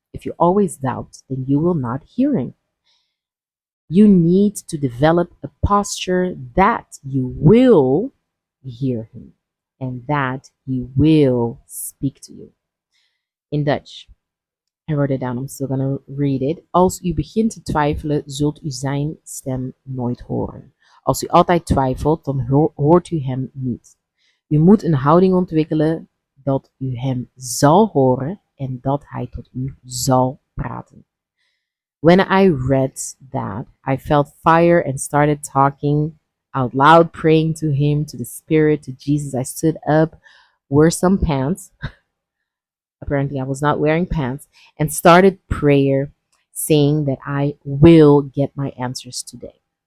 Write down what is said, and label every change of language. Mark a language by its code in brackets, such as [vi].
[en] If you always doubt, then you will not hear him. You need to develop a posture that you will hear him and that he will speak to you. In Dutch, I wrote it down, I'm still gonna read it. [nl] Als u begint te twijfelen, zult u zijn stem nooit horen. Als u altijd twijfelt, dan hoort u hem niet. U moet een houding ontwikkelen dat u hem zal horen en dat hij tot u zal praten. [en] When I read that, I felt fire and started talking out loud, praying to him, to the Spirit, to Jesus. I stood up, wore some pants. Apparently, I was not wearing pants, and started prayer, saying that I will get my answers today.